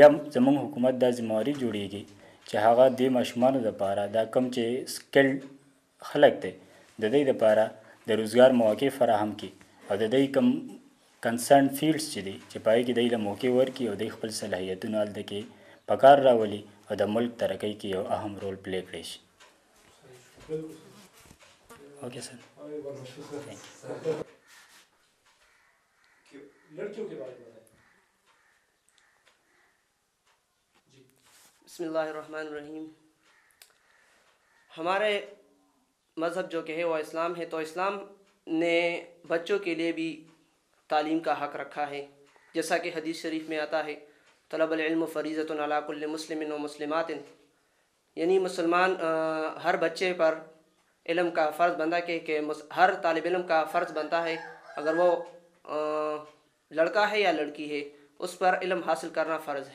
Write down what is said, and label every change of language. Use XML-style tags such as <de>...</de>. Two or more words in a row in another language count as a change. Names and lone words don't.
<ps>زموږ حکومت دا ذمهواري جوړیږي چې هغه دې ماشومانو دپاره دا کم چې سکلډ خلک دی د دوی دپاره د روزګار مواقع فراهم کړي او د دوی کم</ps> <en>concerned fields</en> <ps>چې دي چې په هغې کې دوی له موقع ورکړي او دوی خپل صلاحیتونه هلته کې په کار راولي او د ملک ترقۍ کې یو اهم رول پلی کړی شي.</ps> <en>okay sir.</en> <ur>لڑکیوں کے بارے میں</ur> <ar>بسم اللہ الرحمن الرحیم.</ar> <ur>ہمارے مذہب جو کہ ہے وہ اسلام ہے، تو اسلام نے بچوں کے لیے بھی تعلیم کا حق رکھا ہے، جیسا کہ حدیث شریف میں آتا ہے</ur> <ar>طلب العلم فریضۃ علی کل مسلم و مسلمات،</ar> <ur>یعنی مسلمان ہر بچے پر علم کا فرض بنتا ہے کہ ہر طالب علم کا فرض بنتا ہے اگر وہ لڑکا ہے یا لڑکی ہے اس پر علم حاصل کرنا فرض ہے.</ur>